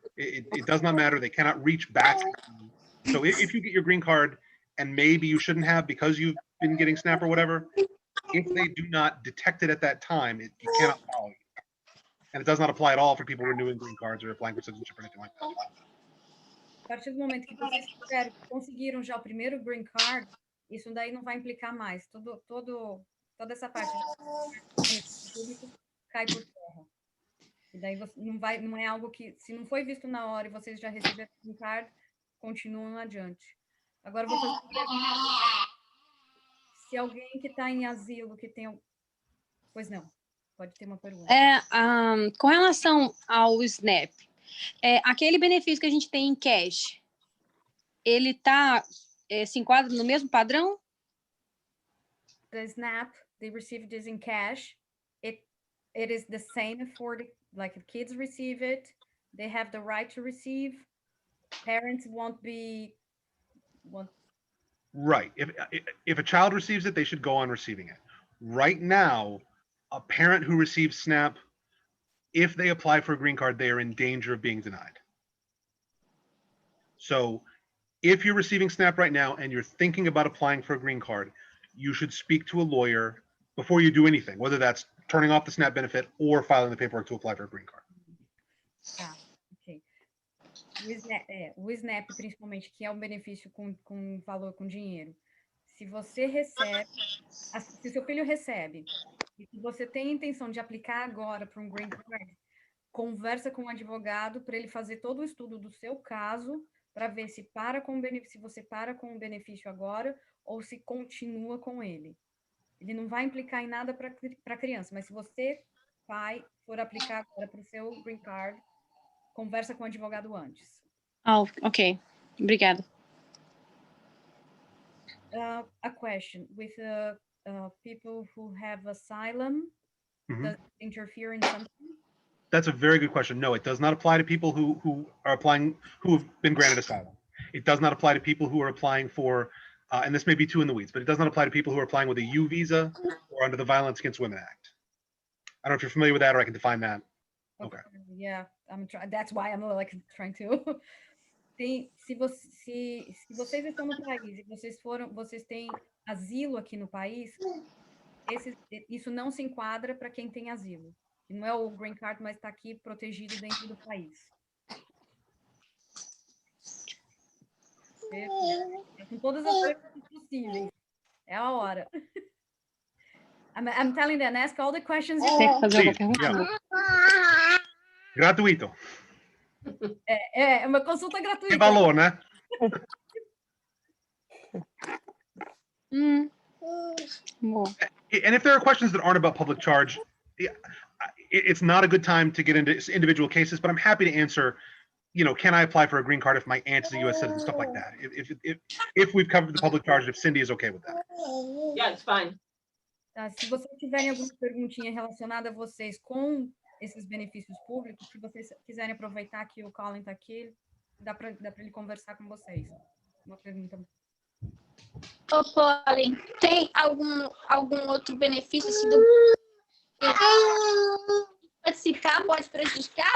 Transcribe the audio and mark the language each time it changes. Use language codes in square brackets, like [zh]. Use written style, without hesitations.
[en] It does not matter. They cannot reach back. So if you get your green card and maybe you shouldn't have because you've been getting SNAP or whatever, if they do not detect it at that time, you cannot follow you. And it does not apply at all for people renewing green cards or applying for citizenship or anything like that. [pt] A partir do momento que vocês conseguiram já o primeiro green card, isso daí não vai implicar mais. Toda essa parte de público cai por terra. E daí você não é algo que, se não foi visto na hora e vocês já receberam o green card, continuam adiante. Agora eu vou fazer uma pergunta. Se alguém que está em asilo, que tem... Pois não, pode ter uma pergunta. Com relação ao SNAP, aquele benefício que a gente tem em cash, ele se enquadra no mesmo padrão? [en] The SNAP, they receive this in cash. It is the same for the kids receive it. They have the right to receive. Parents won't be... Right. If a child receives it, they should go on receiving it. Right now, a parent who receives SNAP, if they apply for a green card, they are in danger of being denied. So if you're receiving SNAP right now and you're thinking about applying for a green card, you should speak to a lawyer before you do anything, whether that's turning off the SNAP benefit or filing the paperwork to apply for a green card. Ok. [pt] O SNAP, principalmente, que é um benefício com valor, com dinheiro. Se você recebe, se seu filho recebe, e se você tem a intenção de aplicar agora para um green card, conversa com o advogado para ele fazer todo o estudo do seu caso, para ver se você para com o benefício agora ou se continua com ele. Ele não vai implicar em nada para a criança, mas se você, pai, for aplicar agora para o seu green card, conversa com o advogado antes. Ok. Obrigada. [en] A question with people who have asylum, does it interfere in something? That's a very good question. No, it does not apply to people who are applying, who have been granted asylum. It does not apply to people who are applying for, and this may be too in the weeds, but it does not apply to people who are applying with a U visa or under the Violence Against Women Act. I don't know if you're familiar with that, or I can define that. Okay. Yeah, that's why I'm trying to. [pt] Se vocês estão no país e vocês têm asilo aqui no país, isso não se enquadra para quem tem asilo. Não é o green card, mas está aqui protegido dentro do país. Com todas as coisas possíveis. É a hora. [en] I'm telling them, ask all the questions you want. [pt] Gratuito. É uma consulta gratuita. Que valor, né? [en] And if there are questions that aren't about public charge, it's not a good time to get into individual cases, but I'm happy to answer, can I apply for a green card if my aunt is a U.S. citizen, stuff like that. If we've covered the public charge, if Cindy is okay with that. Yeah, it's fine. [pt] Tá, se vocês tiverem alguma perguntinha relacionada a vocês com esses benefícios públicos, se vocês quiserem aproveitar que o Colin está aqui, dá para ele conversar com vocês. Uma pergunta. Ô, Colin, tem algum outro benefício assim, participar pode prejudicar?